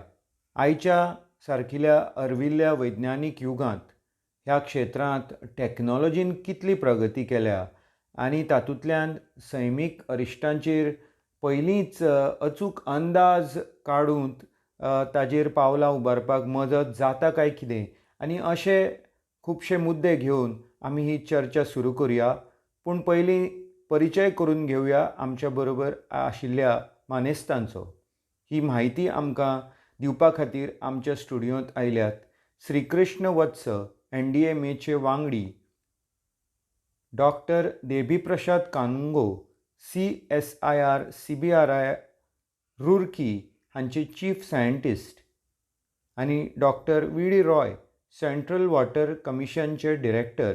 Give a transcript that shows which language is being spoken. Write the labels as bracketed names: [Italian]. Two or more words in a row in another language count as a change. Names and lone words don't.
[Konkani] आयच्या सारकिल्या अर्विल्ल्या वैज्ञानीक युगांत ह्या क्षेत्रांत टॅक्नॉलॉजीन कितली प्रगती केल्या आनी तातूंतल्यान सैमीक अरिश्टांचेर पयलींच अचूक अंदाज काडून ताजेर पावलां उबारपाक मजत जाता काय कितें आनी अशे खुबशे मुद्दे घेवन आमी ही चर्चा सुरू करुया. पूण पयलीं परिचय करून घेवया आमच्या बरोबर आशिल्ल्या मानेस्तांचो. ही म्हायती आमकां दिवपा खातीर आमच्या स्टुडियोंत आयल्यात श्रीकृष्ण वत्स NDMAचे वांगडी, डॉक्टर देबीप्रसाद कानुंगो CSIR CBRI रुर्की हांचे [English] chief scientist [Konkani] आनी डॉक्टर VD रॉय सेंट्रल वॉटर कमिशनचे डिरेक्टर.